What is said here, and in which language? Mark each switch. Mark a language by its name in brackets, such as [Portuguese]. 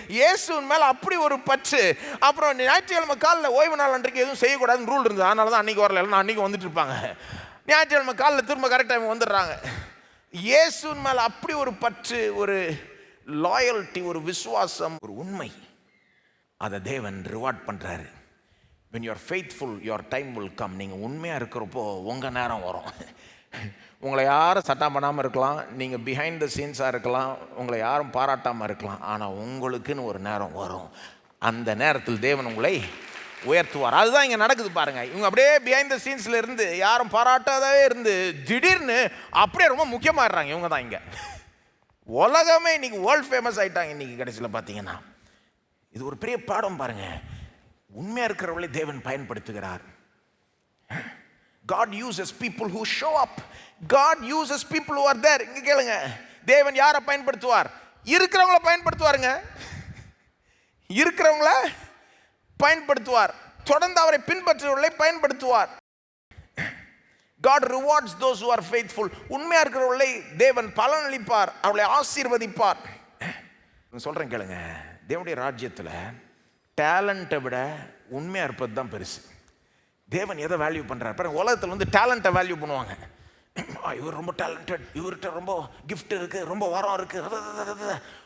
[Tamil] இயேசுவின் மேலே அப்படி ஒரு பற்று. அப்புறம் ஞாயிற்றுக்கிழமை காலில் ஓய்வு நாள் அன்றைக்கு எதுவும் செய்யக்கூடாதுன்னு ரூல் இருந்தது. அதனால தான் அன்றைக்கி வரல, இல்லைன்னா அன்றைக்கி வந்துட்டு இருப்பாங்க. ஞாயிற்றுக்கிழமை காலில் திரும்ப கரெக்ட் டைம் வந்துடுறாங்க. இயேசுவின் மேலே அப்படி ஒரு பற்று, ஒரு லாயல்ட்டி, ஒரு விசுவாசம், ஒரு உண்மை. அதை தேவன் ரிவார்ட் பண்ணுறாரு. [English] when you are faithful your time will come. [Tamil] நீங்கள் உண்மையாக இருக்கிறப்போ உங்கள் நேரம் வரும். உங்களை யாரும் சட்டம் பண்ணாமல் இருக்கலாம், நீங்கள் பிஹைண்ட் த சீன்ஸாக இருக்கலாம், உங்களை யாரும் பாராட்டாமல் இருக்கலாம், ஆனால் உங்களுக்குன்னு ஒரு நேரம் வரும். அந்த நேரத்தில் தேவன் உங்களை உயர்த்துவார். அதுதான் இங்கே நடக்குது பாருங்க. இவங்க அப்படியே பிஹைண்ட் த சீன்ஸில் இருந்து யாரும் பாராட்டாதவே இருந்து திடீர்னு அப்படியே ரொம்ப முக்கியமாகறாங்க. இவங்க தான் இங்கே உலகமே இன்னைக்கு வேர்ல்ட் ஃபேமஸ் ஆகிட்டாங்க. இன்னைக்கு கடைசியில் பார்த்தீங்கன்னா இது ஒரு பெரிய பாடம் பாருங்க. உண்மையாக இருக்கிறவர்களை தேவன் பயன்படுத்துகிறார். [English] God uses people who show up. God uses people who are there. [Tamil] இங்கே கேளுங்க, தேவன் யாரை பயன்படுத்துவார்? இருக்கிறவங்கள பயன்படுத்துவாருங்க. இருக்கிறவங்கள பயன்படுத்துவார். தொடர்ந்து அவரை பின்பற்றுவர்களை பயன்படுத்துவார். [English] God rewards those who are faithful. [Tamil] உண்மையாக இருக்கிறவர்களை தேவன் பலனளிப்பார், அவர்களை ஆசீர்வதிப்பார். சொல்கிறேன் கேளுங்க, தேவனுடைய ராஜ்யத்தில் டேலண்ட்டை விட உண்மையாக இருப்பது தான் பெருசு. தேவன் எதை வேல்யூ பண்ணுறார் பாருங்க. உலகத்தில் டேலண்ட்டை வேல்யூ பண்ணுவாங்க. இவர் ரொம்ப டேலண்டட், இவர்கிட்ட ரொம்ப கிஃப்ட் இருக்குது, ரொம்ப வரம் இருக்குது.